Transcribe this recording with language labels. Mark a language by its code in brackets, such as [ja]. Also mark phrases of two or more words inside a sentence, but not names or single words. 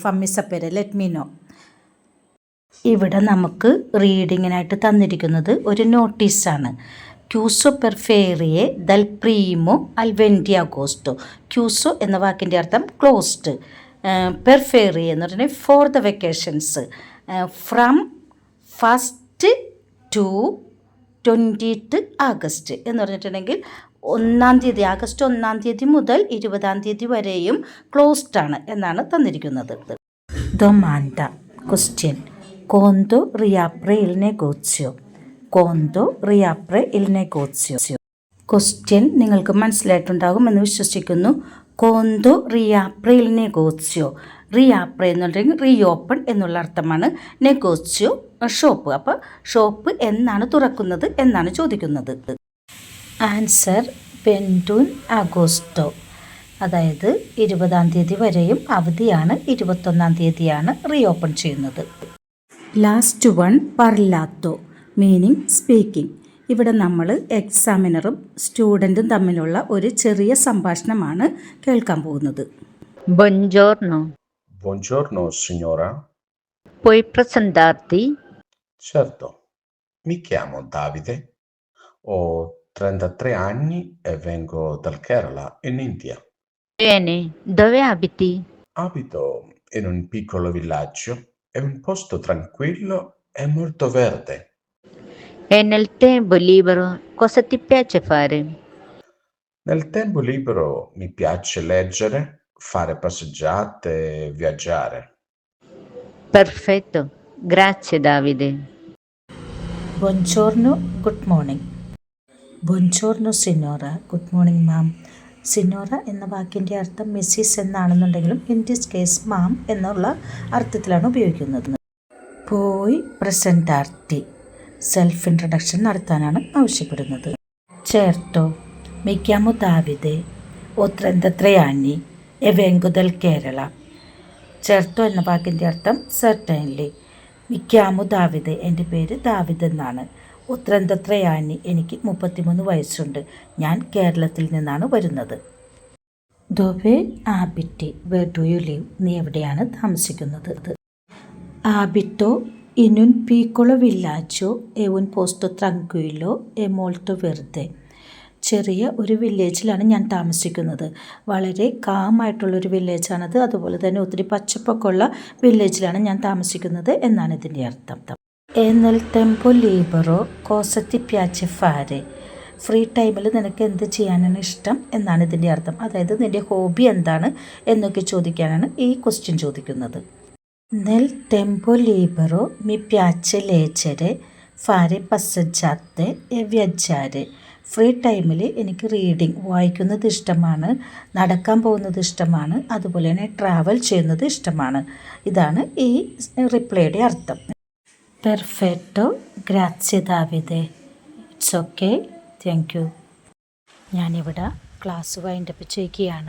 [it] fammi sapere [en] let me know. [ml] ഇവിടെ നമുക്ക് റീഡിങ്ങിനായിട്ട് തന്നിരിക്കുന്നത് ഒരു നോട്ടീസാണ്. [it] chiuso per ferie dal primo al 20 agosto. [ml] ക്യൂസോ എന്ന വാക്കിൻ്റെ അർത്ഥം ക്ലോസ്ഡ്. പെർഫേറിയെ എന്ന് പറഞ്ഞാൽ [en] for the vacations. from 1st to 20th August [ml] എന്ന് പറഞ്ഞിട്ടുണ്ടെങ്കിൽ 1-ാം തീയതി, ആഗസ്റ്റ് 1-ാം തീയതി മുതൽ 20-ാം തീയതി വരെയും ക്ലോസ്ഡ് ആണ് എന്നാണ് തന്നിരിക്കുന്നത്. [it] ഡൊമാൻഡ, ക്വസ്റ്റ്യൻ. quando riapre il negozio. quando riapre il negozio. [ml] ക്വസ്റ്റ്യൻ നിങ്ങൾക്ക് മനസ്സിലായിട്ടുണ്ടാകും എന്ന് വിശ്വസിക്കുന്നു. [it] quando riapre il negozio. [ml] റിയാപ്രെ എന്നുണ്ടെങ്കിൽ റീഓപ്പൺ എന്നുള്ള അർത്ഥമാണ്. [it] നെഗോസ്യോ ഷോപ്പ്. [ml] അപ്പോൾ ഷോപ്പ് എന്നാണ് തുറക്കുന്നത് എന്നാണ് ചോദിക്കുന്നത്. [it] ആൻസർ 21 ആഗോസ്റ്റോ. [ml] അതായത് 20-ാം തീയതി വരെയും അവധിയാണ്, 21-ാം തീയതിയാണ് റീഓപ്പൺ ചെയ്യുന്നത്. [en] last one പർലാത്തോ, meaning speaking. [ml] ഇവിടെ നമ്മൾ എക്സാമിനറും സ്റ്റുഡൻറ്റും തമ്മിലുള്ള ഒരു ചെറിയ സംഭാഷണമാണ് കേൾക്കാൻ പോകുന്നത്. [it] Buongiorno, Buongiorno, signora. puoi presentarti? Certo, mi chiamo Davide, ho 33 anni e vengo dal Kerala, in India. Bene, dove abiti? Abito in un piccolo villaggio, è un posto tranquillo e molto verde. E nel tempo libero cosa ti piace fare? Nel tempo libero mi piace leggere, fare passeggiate e viaggiare. Perfetto, grazie Davide. [en] ബൊഞ്ചോർണോ, good morning. [it] buongiorno signora, [en] good morning ma'am. [ml] സിനോറ എന്ന വാക്കിൻ്റെ അർത്ഥം മിസ്സിസ് എന്നാണെന്നുണ്ടെങ്കിലും [en] in this case [ml] മാം എന്നുള്ള അർത്ഥത്തിലാണ് ഉപയോഗിക്കുന്നത്. [it] puoi presentarti, [en] self introduction [ml] നടത്താനാണ് ആവശ്യപ്പെടുന്നത്. [it] ചേർട്ടോ, mi chiamo Davide, ho 33 anni e vengo dal Kerala. [ml] ചേർട്ടോ എന്ന വാക്കിൻ്റെ അർത്ഥം സർട്ടൻലി. [it] mi chiamo Davide, [ml] എൻ്റെ പേര് ദാവിദ് എന്നാണ്. [it] ho 33 anni, [ml] എനിക്ക് 33 വയസ്സുണ്ട്. ഞാൻ കേരളത്തിൽ നിന്നാണ് വരുന്നത്. [it] dove abiti, [en] where do you live, [ml] നീ എവിടെയാണ് താമസിക്കുന്നത്? [it] abito in un piccolo villaggio e un posto tranquillo e molto verde. [ml] ചെറിയ ഒരു വില്ലേജിലാണ് ഞാൻ താമസിക്കുന്നത്. വളരെ കാമായിട്ടുള്ളൊരു വില്ലേജാണത്. അതുപോലെ തന്നെ ഒത്തിരി പച്ചപ്പൊക്കെ ഉള്ള വില്ലേജിലാണ് ഞാൻ താമസിക്കുന്നത് എന്നാണ് ഇതിൻ്റെ അർത്ഥം. [it] E nel tempo libero cosa ti piace fare? [en] free time [ml] നിനക്ക് എന്ത് ചെയ്യാനാണ് ഇഷ്ടം എന്നാണ് ഇതിൻ്റെ അർത്ഥം. അതായത് നിൻ്റെ ഹോബി എന്താണ് എന്നൊക്കെ ചോദിക്കാനാണ് ഈ ക്വസ്റ്റ്യൻ ചോദിക്കുന്നത്. [it] Nel tempo libero mi piace leggere, fare passeggiate e viaggiare. [en] free time [ml] എനിക്ക് റീഡിങ്, വായിക്കുന്നത് ഇഷ്ടമാണ്, നടക്കാൻ പോകുന്നത് ഇഷ്ടമാണ്, അതുപോലെ തന്നെ ട്രാവൽ ചെയ്യുന്നത് ഇഷ്ടമാണ്. ഇതാണ് ഈ റിപ്ലൈയുടെ അർത്ഥം. [it] perfetto, grazie Davide. [en] it's okay, thank you. [ml] ഞാനിവിടെ ക്ലാസ് വൈൻഡപ്പ് ചെയ്യുകയാണ്.